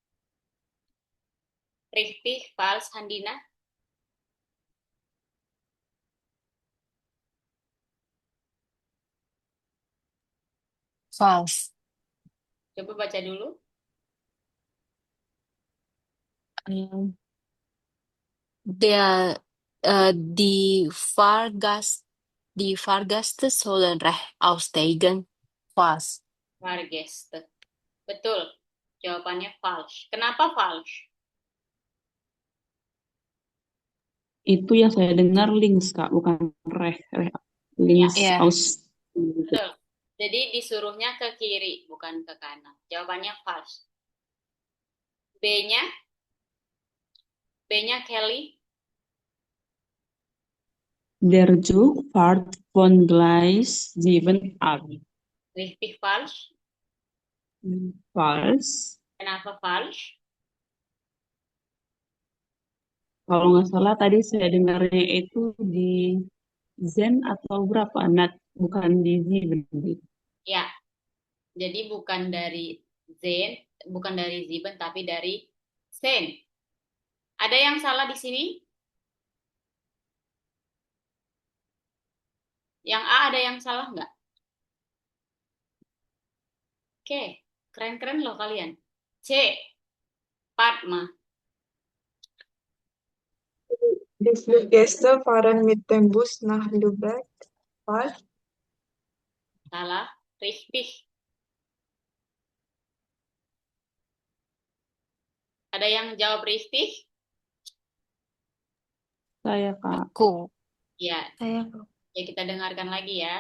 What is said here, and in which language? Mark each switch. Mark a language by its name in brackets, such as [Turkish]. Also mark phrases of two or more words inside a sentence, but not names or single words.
[German] Richtig, false, Handina. [English] False. [Indonesian] Coba baca dulu. [German] Die Fahrgäste sollen rechts aussteigen. [English] False. [German] Fahrgäste. [Indonesian] Betul. Jawabannya false. Kenapa false? Itu yang saya dengar links, Kak, bukan links Ya. [German] aus. [Indonesian] Betul. Jadi disuruhnya ke kiri, bukan ke kanan. Jawabannya false. B-nya? B-nya Kelly? [German] Der Zug fährt von Gleis 7 ab. Richtig false. [English] False. [Indonesian] Kenapa false? Kalau nggak salah tadi saya dengarnya itu di Zen atau berapa? Bukan di Ziben. Ya. Jadi bukan dari Ziben, tapi dari Sen. Ada yang salah di sini? Yang A ada yang salah nggak? Oke, keren-keren loh kalian. C. Padma. [German] Die Fluggäste fahren mit dem Bus nach Lübeck. Falsch. [Indonesian] Salah. Richtig. Ada yang jawab richtig? Saya, Kak. Aku. Ya. Saya. Ya kita dengarkan lagi ya.